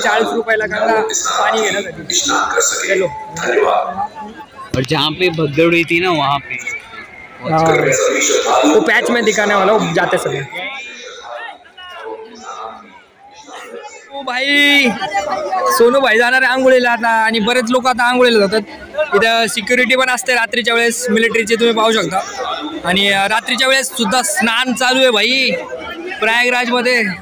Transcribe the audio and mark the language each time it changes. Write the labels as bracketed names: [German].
[Marathi] 40 रुपयाला गंगा पानी घेण्यासाठी. [Hindi] चलो. और जहाँ पे भगदड़ हुई थी ना वहाँ पे वो पैच में दिखाने वाला वो जाते समय. [Marathi] भाई सोनू भाई जाणार आहे आंघोळीला आता. आणि बरेच लोक आता आंघोळीला जातात. इथं सिक्युरिटी पण असते रात्रीच्या वेळेस, मिलिटरीची तुम्ही पाहू शकता. आणि रात्रीच्या वेळेस सुद्धा स्नान चालू आहे भाई प्रयागराजमध्ये.